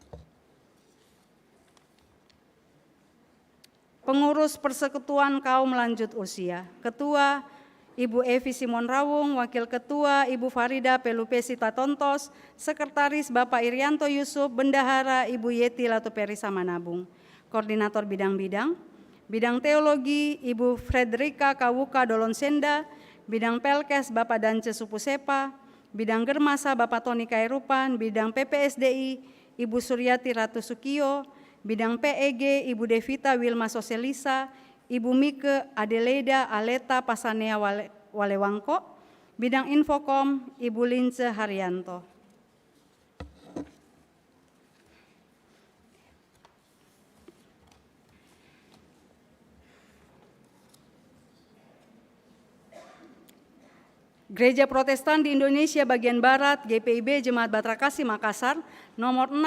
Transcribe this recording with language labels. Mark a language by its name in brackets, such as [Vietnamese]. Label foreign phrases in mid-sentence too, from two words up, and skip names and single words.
[Indonesian] Pengurus Persekutuan Kaum Lanjut Usia. Ketua Ibu Evi Simon Rawung, Wakil Ketua Ibu Farida Pelupesi Tatontos, Sekretaris Bapak Irianto Yusuf, Bendahara Ibu Yeti Latuperisa Manabung. Koordinator bidang-bidang, bidang teologi Ibu Frederika Kawuka Dolonsenda, bidang pelkes Bapak Dance Supusepa, bidang germasa Bapak Tony Kairupan, bidang PPSDI Ibu Suryati Ratu Sukiyo, bidang PEG Ibu Devita Wilma Soselisa, Ibu Mike Adelaida Aleta Pasanea Walewangko, bidang Infokom Ibu Lince Haryanto. Gereja Protestan di Indonesia bagian Barat, GPIB Jemaat Batra Kasih Makassar, nomor